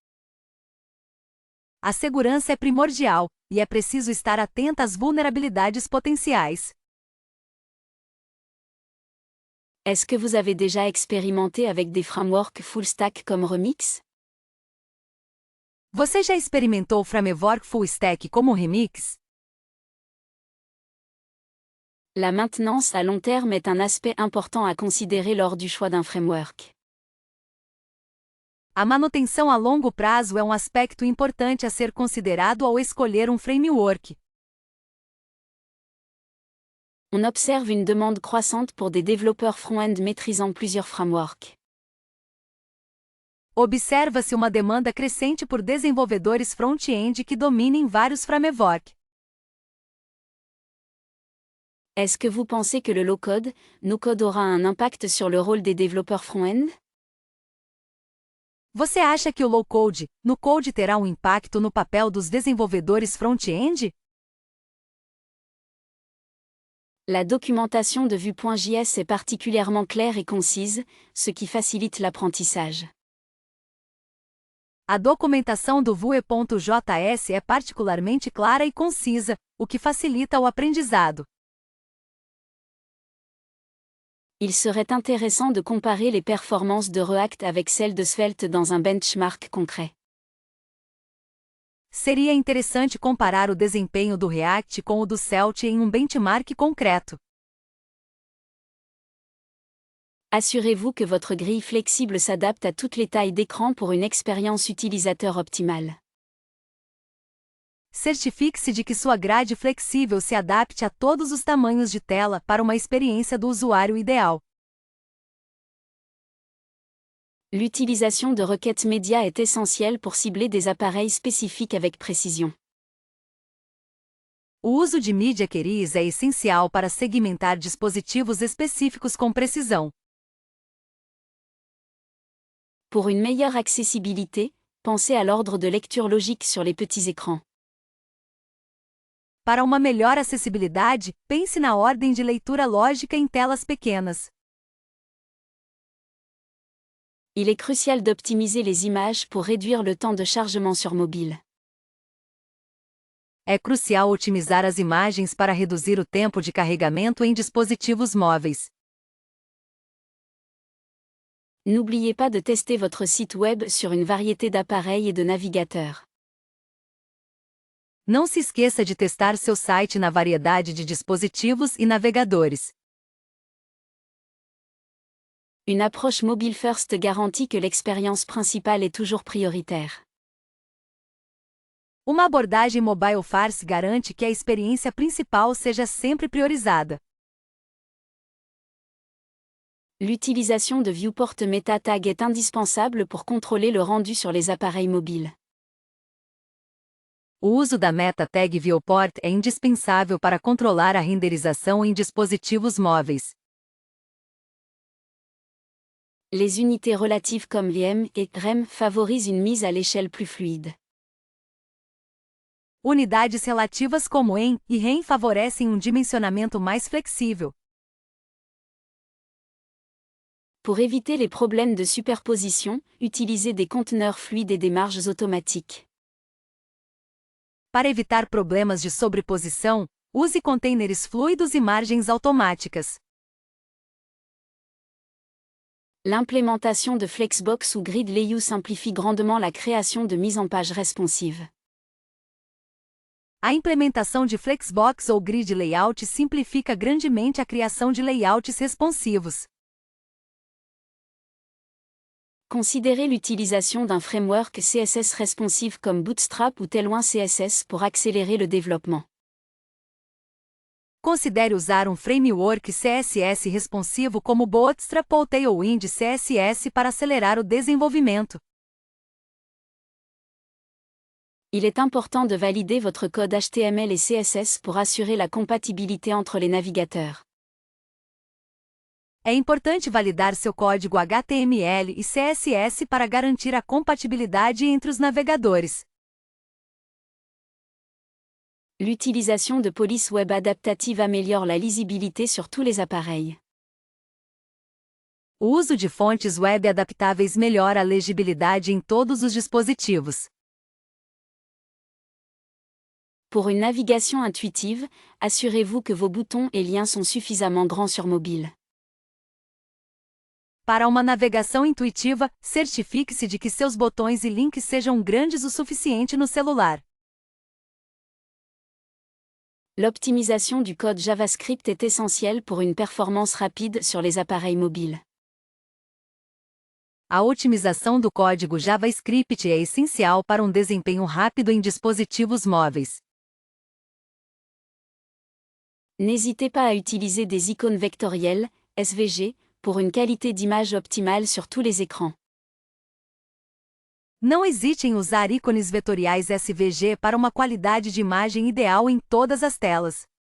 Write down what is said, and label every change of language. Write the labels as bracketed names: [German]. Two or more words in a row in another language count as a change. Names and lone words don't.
[Portuguese] A segurança é primordial, e é preciso estar atento às vulnerabilidades potenciais. [French] Est-ce que vous avez déjà expérimenté avec des frameworks [English] full stack [French] comme Remix? [Portuguese] Você já experimentou o framework [English] full stack [Portuguese] como Remix? [French] La maintenance à long terme est un aspect important à considérer lors du choix d'un framework. [Portuguese] A manutenção a longo prazo é um aspecto importante a ser considerado ao escolher um framework. [French] On observe une demande croissante pour des développeurs front-end maîtrisant plusieurs frameworks. [Portuguese] Observa-se uma demanda crescente por desenvolvedores front-end que dominem vários frameworks. [French] Est-ce que vous pensez que le [English] low-code, no-code [French] aura un impact sur le rôle des développeurs front-end? [Portuguese] Você acha que o [English] low-code, no-code [Portuguese] terá um impacto no papel dos desenvolvedores front-end? [French] La documentation de Vue.js est particulièrement claire et concise, ce qui facilite l'apprentissage. [Portuguese] A documentação do Vue.js é particularmente clara e concisa, o que facilita o aprendizado. [French] Il serait intéressant de comparer les performances de React avec celles de Svelte dans un benchmark concret. [Portuguese] Seria interessante comparar o desempenho do React com o do Svelte em um benchmark concreto. [French] Assurez-vous que votre grille flexible s'adapte à toutes les tailles d'écran pour une expérience utilisateur optimale. [Portuguese] Certifique-se de que sua grade flexível se adapte a todos os tamanhos de tela para uma experiência do usuário ideal. [French] L'utilisation de requêtes médias est essentielle pour cibler des appareils spécifiques avec précision. [Portuguese] O uso de [English] Media Queries [Portuguese] é essencial para segmentar dispositivos específicos com precisão. [French] Pour une meilleure accessibilité, pensez à l'ordre de lecture logique sur les petits écrans. [Portuguese] Para uma melhor acessibilidade, pense na ordem de leitura lógica em telas pequenas. [French] Il est crucial d'optimiser les images pour réduire le temps de chargement sur mobile. [Portuguese] É crucial otimizar as imagens para reduzir o tempo de carregamento em dispositivos móveis. [French] N'oubliez pas de tester votre site web sur une variété d'appareils et de navigateurs. [Portuguese] Não se esqueça de testar seu site na variedade de dispositivos e navegadores. [French] Une approche [English] mobile first [French] garantit que l'expérience principale est toujours prioritaire. [Portuguese] Uma abordagem [English] mobile first [Portuguese] garante que a experiência principal seja sempre priorizada. [French] L'utilisation de [English] viewport meta tag [French] est indispensable pour contrôler le rendu sur les appareils mobiles. [Portuguese] O uso da [English] meta tag viewport [Portuguese] é indispensável para controlar a renderização em dispositivos móveis. [French] Les unités relatives comme VM et REM favorisent une mise à l'échelle plus fluide. [Portuguese] Unidades relativas como EM e REM favorecem um dimensionamento mais flexível. [French] Pour éviter les problèmes de superposition, utilisez des conteneurs fluides et des marges automatiques. [Portuguese] Para evitar problemas de sobreposição, use containers fluidos e margens automáticas. [French] L'implémentation de Flexbox ou Grid Layout simplifie grandement la création de mise en page responsive. [Portuguese] A implementação de Flexbox ou Grid Layout simplifica grandemente a criação de layouts responsivos. [French] Considérez l'utilisation d'un framework CSS responsive comme Bootstrap ou Tailwind CSS pour accélérer le développement. [Portuguese] Considere usar um framework CSS responsivo como Bootstrap ou Tailwind CSS para acelerar o desenvolvimento. [French] Il est important de valider votre code HTML et CSS pour assurer la compatibilité entre les navigateurs. [Portuguese] É importante validar seu código HTML e CSS para garantir a compatibilidade entre os navegadores. [French] L'utilisation de polices web adaptatives améliore la lisibilité sur tous les appareils. [Portuguese] O uso de fontes web adaptáveis melhora a legibilidade em todos os dispositivos. [French] Pour une navigation intuitive, assurez-vous que vos boutons et liens sont suffisamment grands sur mobile. [Portuguese] Para uma navegação intuitiva, certifique-se de que seus botões e links sejam grandes o suficiente no celular. [French] L'optimisation du code JavaScript est essentielle pour une performance rapide sur les appareils mobiles. [Portuguese] A otimização do código JavaScript é essencial para um desempenho rápido em dispositivos móveis. [French] N'hésitez pas à utiliser des icônes vectorielles, SVG, pour une qualité d'image optimale sur tous les écrans. [Portuguese] Não hesite em usar ícones vetoriais SVG para uma qualidade de imagem ideal em todas as telas.